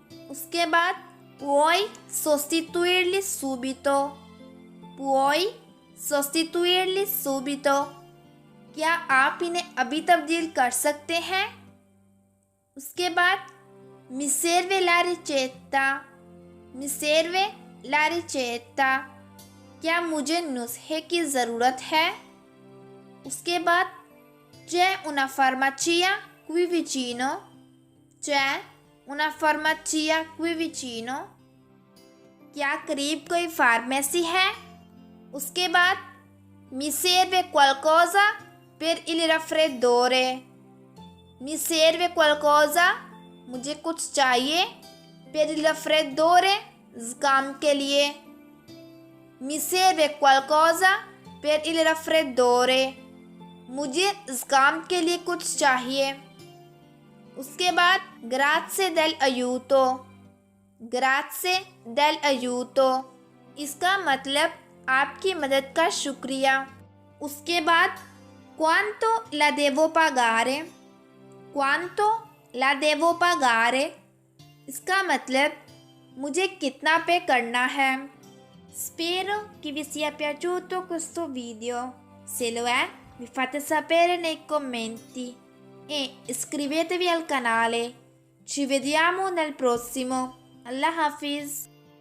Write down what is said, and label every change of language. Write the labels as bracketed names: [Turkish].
[Hindi] उसके बाद [Italian] puoi sostituirli subito. Puoi sostituirli subito. [Hindi] क्या आप इन्हें अभी तब्दील कर सकते हैं? उसके बाद [Italian] mi serve la ricetta. Mi serve la ricetta. [Hindi] क्या मुझे नुस्खे की ज़रूरत है? उसके बाद [Italian] c'è una farmacia qui vicino. c'è una farmacia qui vicino. [Hindi] क्या करीब कोई फार्मेसी है? उसके बाद [Italian] mi serve qualcosa per il raffreddore. Mi serve qualcosa, [Hindi] मुझे कुछ चाहिए, [Italian] per il raffreddore, [Hindi] ज़ुकाम के लिए। [Italian] Mi serve qualcosa per il raffreddore, [Hindi] मुझे ज़ुकाम के लिए कुछ चाहिए। उसके बाद [Italian] grazie dell'aiuto. Grazie dell'aiuto, [Hindi] इसका मतलब आपकी मदद का शुक्रिया। उसके बाद [Italian] quanto la devo pagare. Quanto la devo pagare, [Hindi] इसका मतलब मुझे कितना पे करना है। [Italian] Spero che vi sia piaciuto questo video. Se lo è, mi fate sapere nei commenti e iscrivetevi al canale. Ci vediamo nel prossimo. Allah Hafiz.